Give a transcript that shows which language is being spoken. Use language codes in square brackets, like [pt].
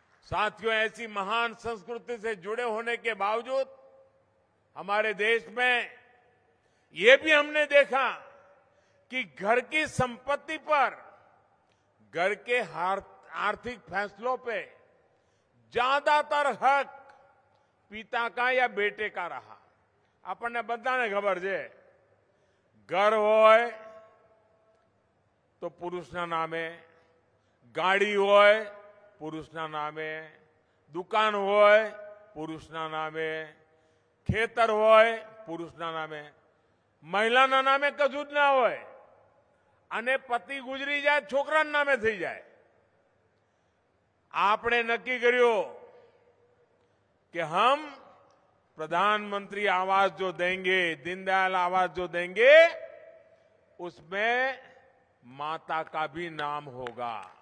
[hi] साथियों, ऐसी महान संस्कृति से जुड़े होने के बावजूद हमारे देश में ये भी हमने देखा कि घर की संपत्ति पर, घर के आर्थिक फैसलों पे ज्यादातर हक पिता का या बेटे का रहा। [gu] આપણને બધાને ખબર છે, ઘર હોય તો પુરુષના નામે, ગાડી હોય પુરુષના નામે, દુકાન હોય પુરુષના નામે, ખેતર હોય પુરુષના નામે, મહિલાના નામે કશું જ ના હોય અને પતિ ગુજરી જાય છોકરાના નામે થઈ જાય। આપણે નક્કી કર્યું [hi] कि हम प्रधानमंत्री आवास जो देंगे, दीनदयाल आवास जो देंगे, उसमें माता का भी नाम होगा।